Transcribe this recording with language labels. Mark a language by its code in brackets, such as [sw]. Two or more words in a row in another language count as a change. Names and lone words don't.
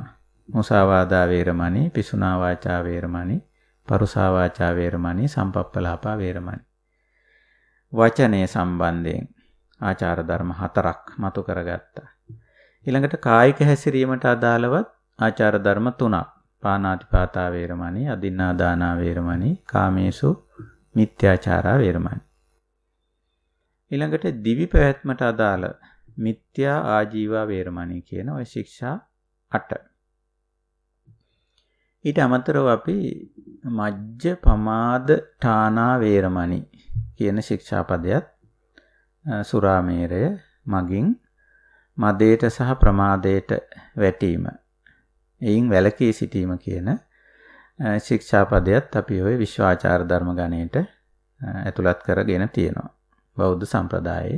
[pi] මුසාවාදා වේරමණී, පිසුනා වාචා වේරමණී, පරුසා වාචා වේරමණී, සම්පප්පලාපා වේරමණී. [si] වචනය සම්බන්ධයෙන් ආචාර ධර්ම 4ක් මතු කරගත්තා. ඊළඟට කායික හැසිරීමට අදාළවත් ආචාර ධර්ම 3ක්. [pi] පානාතිපාතා වේරමණී, අදින්නා දානා වේරමණී, කාමේසු මිත්‍යාචාරා වේරමණී. [si] ඊළඟට දිවි පැවැත්මට අදාළ [pi] මිත්‍යා ආජීවා වේරමණී [si] කියන ওই ශික්ෂා 8. ඊට අමතරව අපි [pi] මජ්ජ පමාද ඨානා වේරමණී [si] කියන ශික්ෂා පදයක් සුරාමේරය මගින් මදයට සහ ප්‍රමාදයට වැටීම එයින් වැළකී සිටීම කියන ශික්ෂා පදයක් අපි ওই විශ්වාචාර ධර්ම ගණයට ඇතුළත් කරගෙන තියෙනවා බෞද්ධ සම්ප්‍රදායේ.